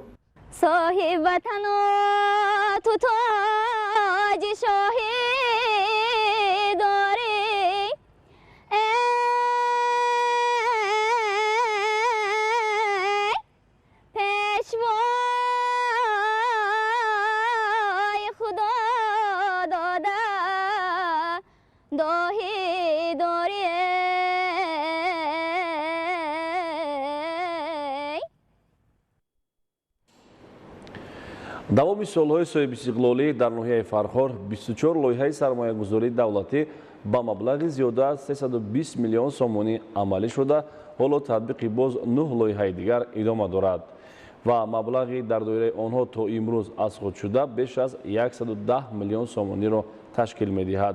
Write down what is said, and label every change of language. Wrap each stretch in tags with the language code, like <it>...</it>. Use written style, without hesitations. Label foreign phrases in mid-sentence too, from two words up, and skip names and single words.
<fa>صاحب وطن تو تاج شاهی داری پیشوای خدا داده داهی داری</fa> <tg>давоми солҳои соҳибистиқлолӣ дар ноҳияи фархор 24 лоиҳаи сармоягузории давлатӣ ба маблағи зиёда аз 320 миллион сомонӣ амалӣ шуда ҳоло татбиқи боз 9 лоиҳаи дигар идома дорад ва маблағи дар доираи онҳо то имрӯз аз худ шуда беш аз 110 миллион сомониро ташкил медиҳад.</tg>